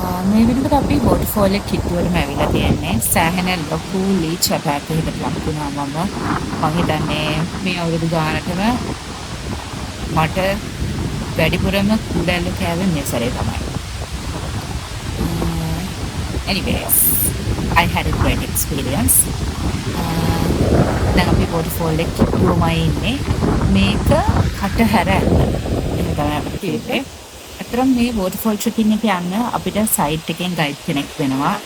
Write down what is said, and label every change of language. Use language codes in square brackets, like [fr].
[si] මේ වෙනකොට අපි වෝටර්ෆෝල් එක කිට්ටුවටම ඇවිල්ලා තියෙන්නේ. සෑහෙන ලොකු ලීච් අටැක් එකකට ලක් වුණා මම හිතන්නේ මේ අවුරුදු ගානටම මට වැඩිපුරම කුඩැල්ල කෑවේ මේ සැරේ තමයි. [en] Anyways, I had a great experience. [si] දැන් අපි වෝටර්ෆෝල් එක කිට්ටුවමයි ඉන්නේ. මේක කටහැර ඇත්ත. එහෙම තමයි අපිට තියෙන්නේ. අතරම මේ වෝටර්ෆෝල් ට්‍රෙකින් එක යන්න අපිට සයිට් එකෙන් ගයිඩ් කෙනෙක් වෙනවා.